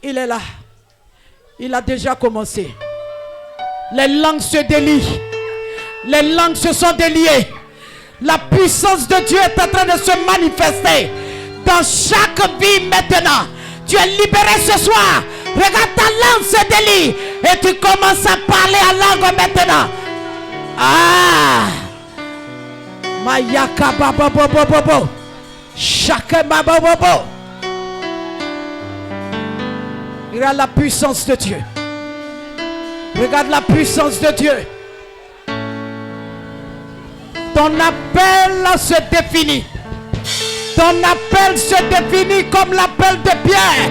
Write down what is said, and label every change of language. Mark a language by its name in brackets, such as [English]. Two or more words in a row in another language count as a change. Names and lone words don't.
[French] Il est là. Il a déjà commencé. Les langues se délient. Les langues se sont déliées. La puissance de Dieu est en train de se manifester dans chaque vie maintenant. Tu es libéré ce soir. Regarde, ta langue se délie et tu commences à parler en langue maintenant. Ah, Mayaka baba bobo bobo, Shaka baba bobo. Regarde la puissance de Dieu. Regarde la puissance de Dieu. Ton appel se définit. Ton appel se définit comme l'appel de Pierre.